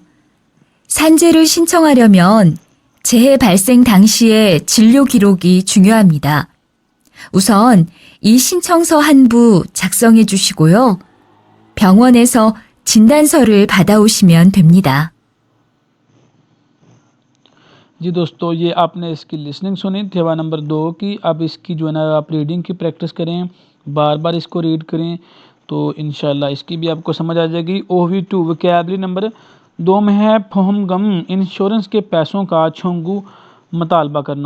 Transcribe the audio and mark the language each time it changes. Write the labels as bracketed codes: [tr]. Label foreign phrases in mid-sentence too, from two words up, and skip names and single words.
[ko] 산재를 신청하려면 재해 발생 당시의 진료 기록이 중요합니다. 우선 이 신청서 한 부 작성해 주시고요. 병원에서 진단서를 받아오시면 됩니다. [hi] जी दोस्तों, ये आपने इसकी लिसनिंग सुनी थेवा नंबर 2 की। अब इसकी जो है ना आप रीडिंग की प्रैक्टिस करें, बार बार इसको रीड करें, तो इंशाल्लाह इसकी भी आपको समझ आ जाएगी। OV2 [en] vocabulary number [hi] 2 में है फोहमगम, इंश्योरेंस के पैसों का छोंगू मुतालबा करना।